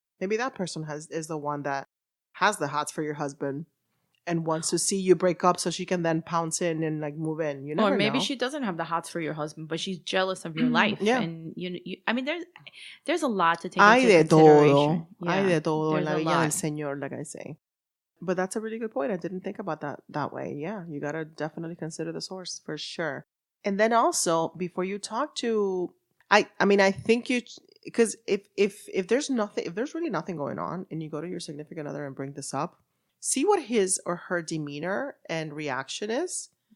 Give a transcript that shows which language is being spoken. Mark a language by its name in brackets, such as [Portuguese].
[English] Maybe that person is the one that has the hots for your husband and wants to see you break up so she can then pounce in and like move in. You never know. Or maybe she doesn't have the hots for your husband, but she's jealous of your life. Yeah. And I mean, there's a lot to take into consideration. [Spanish] Hay de todo en la viña del Señor, [English] like I say. But that's a really good point. I didn't think about that way. Yeah, you gotta definitely consider the source for sure. And then also before you talk to, I think because if there's really nothing going on, and you go to your significant other and bring this up, see what his or her demeanor and reaction is.